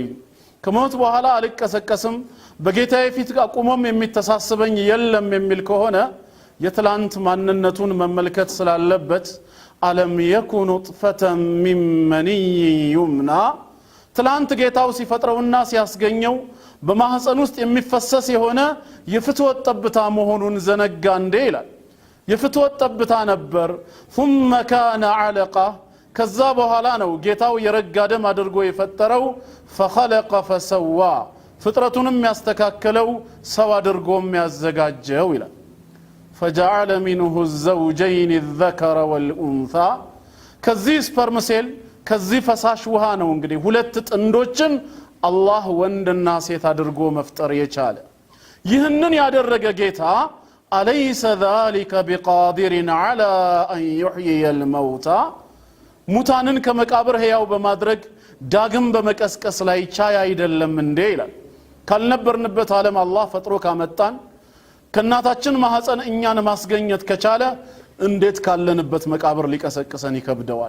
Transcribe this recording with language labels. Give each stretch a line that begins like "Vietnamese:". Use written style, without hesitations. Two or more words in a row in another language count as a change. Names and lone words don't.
Amharic: ከሞት በኋላ አልቀሰቀስም በጌታዬ ፊት አቁሞም የሚተሳሰበኝ የለም የሚል ከሆነ የትላንት ማንነቱን መመልከት ስላለበት
Arabic: ألم يك نطفة من مني يمنى
Amharic: ትላንት ጌታው ሲፈጥረውና ሲያስገኘው በማህፀን ውስጥ የሚፈሰስ የሆነ የፍትወት ጠብታ መሆኑን ዘነጋ እንዴ ይላል። የፍትወት ጠብታ ነበር።
Arabic: ثم كان علقة
Amharic: ከዛ በኋላ ነው ጌታው የረጋ ደም አድርጎ የፈጠረው።
Arabic: فخلق فسوى
Amharic: ፍጥረቱንም ያስተካከለው ሰው አድርጎ የሚያዘጋጀው ይላል።
Arabic: فجعل منه الزوجين الذكر والأنثى
Amharic: ከዚህ
English: sperm cell
Amharic: ከዚህ ፈሳሽ ውሃ ነው እንግዲህ ሁለት ጥንዶችን አላህ ወንድና ሴት አድርጎ መፍጠር የቻለ። ይህንን ያደረገ ጌታ
Arabic: أليس ذلك بقادر على ان يحيي الموتى
Amharic: ሙታንን ከመቃብር ሕያው በማድረግ ዳግም በመቀስቀስ ላይ ቻይ አይደለም እንዴ ይላል። ካልነበርንበት ዓለም አላህ ፈጥሮ ካመጣን ከናታችን ማህፀን እኛን ማስገኘት ከቻለ እንዴት ካለንበት መቃብር ሊቀሰቅሰን ይከብደዋል?